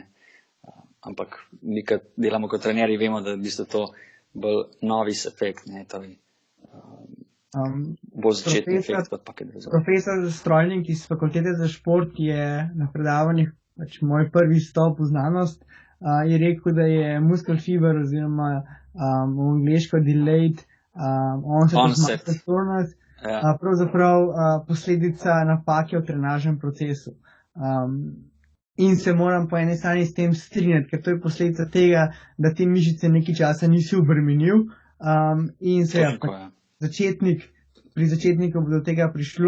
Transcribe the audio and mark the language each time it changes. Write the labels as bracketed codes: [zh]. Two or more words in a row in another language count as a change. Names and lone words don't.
[sl] Ampak mi, ki delamo kot trenerji, vemo, da je v bistvu to bolj novis efekt, ne? Bolj začetni efekt, kot pa kaj drugega. Profesor Strojnik iz Fakultete za šport je na predavanjih, pač moj prvi stop v znanost, je rekel, da je [en] muscle fiber [sl] oziroma v angleško [en] delayed onset performance [sl] pravzaprav posledica napake v trenažnem procesu. In se moram po eni strani s tem strinjati, ker to je posledica tega, da te mišice nekaj časa nisi obremenil in se pri začetniku bo do tega prišlo.